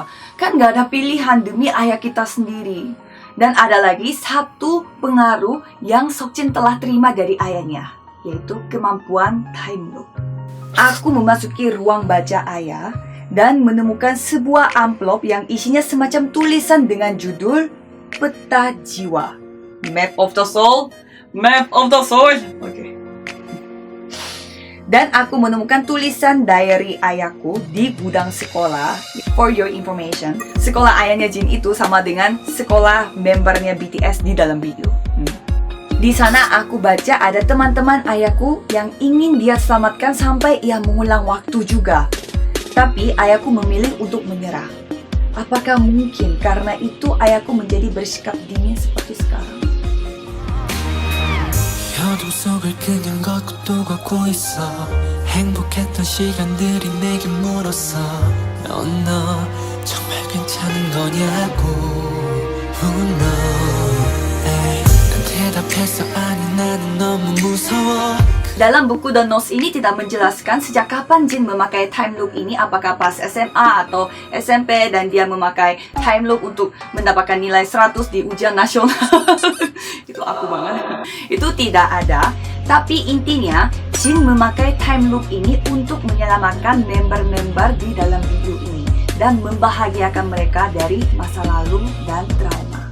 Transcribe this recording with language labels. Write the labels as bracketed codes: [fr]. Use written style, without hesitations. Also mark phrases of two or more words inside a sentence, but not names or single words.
[id] Kan nggak ada pilihan demi ayah kita sendiri. Dan ada lagi satu pengaruh yang Seokjin telah terima dari ayahnya, yaitu kemampuan [en] time loop. [id] Aku memasuki ruang baca ayah dan menemukan sebuah amplop yang isinya semacam tulisan dengan judul Peta Jiwa. Map of the Soul. Map of the Soul. Oke. Dan aku menemukan tulisan diary ayahku di gudang sekolah. [en] For your information, [id] sekolah ayahnya Jin itu sama dengan sekolah membernya BTS di dalam BU. Di sana aku baca ada teman-teman ayahku yang ingin dia selamatkan sampai ia mengulang waktu juga. Tapi ayahku memilih untuk menyerah. Apakah mungkin karena itu ayahku menjadi bersikap dingin seperti sekarang? [ko] 어둠 속을 그냥 걷고 또 걷고 있어 행복했던 시간들이 내게 물었어 너 정말 괜찮은 거냐고 no. 에이, 난 대답했어 아니 나는 너무 무서워. [id] Dalam buku The Notes ini tidak menjelaskan sejak kapan Jin memakai [en] time loop [id] ini, apakah pas SMA atau SMP dan dia memakai [en] time loop [id] untuk mendapatkan nilai 100 di ujian nasional. Itu aku banget. Itu tidak ada, tapi intinya Jin memakai [en] time loop [id] ini untuk menyelamatkan member-member di dalam video ini dan membahagiakan mereka dari masa lalu dan trauma.